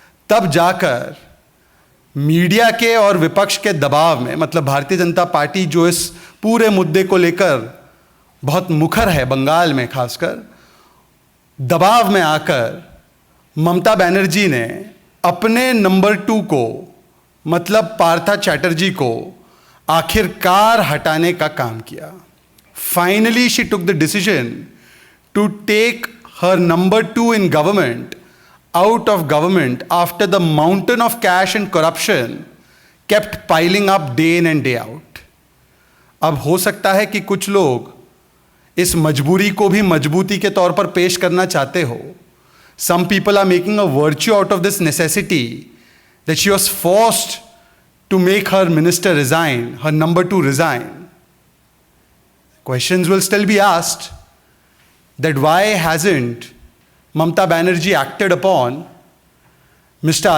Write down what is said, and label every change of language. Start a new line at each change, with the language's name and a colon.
Hindi: तब जाकर मीडिया के और विपक्ष के दबाव में, मतलब भारतीय जनता पार्टी जो इस पूरे मुद्दे को लेकर बहुत मुखर है बंगाल में खासकर, दबाव में आकर ममता बनर्जी ने अपने नंबर 2 को, मतलब पार्था चैटर्जी को आखिरकार हटाने का काम किया।
English: Finally, she took the decision to take her number 2 in government out of government after the mountain of cash and corruption kept piling up day in and day out.
Hindi: अब हो सकता है कि कुछ लोग इस मजबूरी को भी मजबूती के तौर पर पेश करना चाहते हो।
English: Some people are making a virtue out of this necessity that she was forced to make her minister resign, her number 2 resign. Questions will still be asked that why hasn't Mamata Banerjee acted upon Mr.